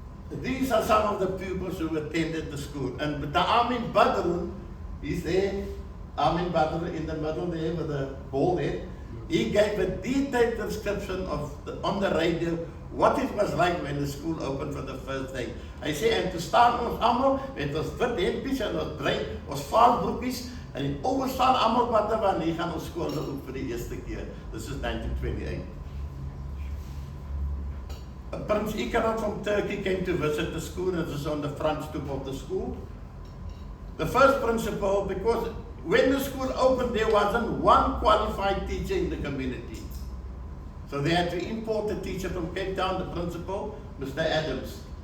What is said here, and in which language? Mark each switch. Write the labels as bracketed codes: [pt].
[en] These are some of the pupils who attended the school. And the Amin Badr, he's there, Amin Badr in the middle there with the bald head. He gave a detailed description on the radio what it was like when the school opened for the first day. [af] Hy sê, en toe staan ons allemaal met ons wit hempies en ons brein, ons vaarboekies, en die ouers staan allemaal wat wanneer gaan ons skool oop vir die eerste keer. [en] This is 1928. Prince Ikaram from Turkey came to visit the school, and it was on the front stoop of the school. The first principal, because when the school opened, there wasn't one qualified teacher in the community. So they had to import a teacher from Cape Town, the principal, Mr. Adams.